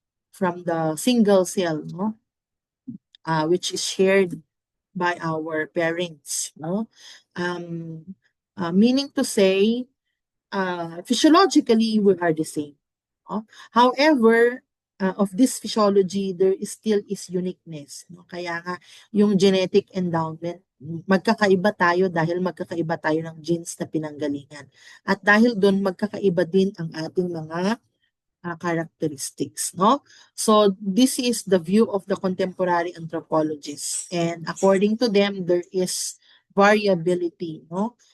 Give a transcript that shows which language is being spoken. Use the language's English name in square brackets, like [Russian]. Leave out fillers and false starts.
[English] From the single cell, no? Which is shared by our parents. No? Meaning to say, physiologically, we are the same. No? However, of this physiology, there is still is uniqueness. No? [Filipino] Kaya nga, yung genetic endowment, magkakaiba tayo dahil magkakaiba tayo ng genes na pinanggalingan. At dahil doon, magkakaiba din ang ating mga characteristics, no? [English] So this is the view of the contemporary anthropologists, and according to them, there is variability, no?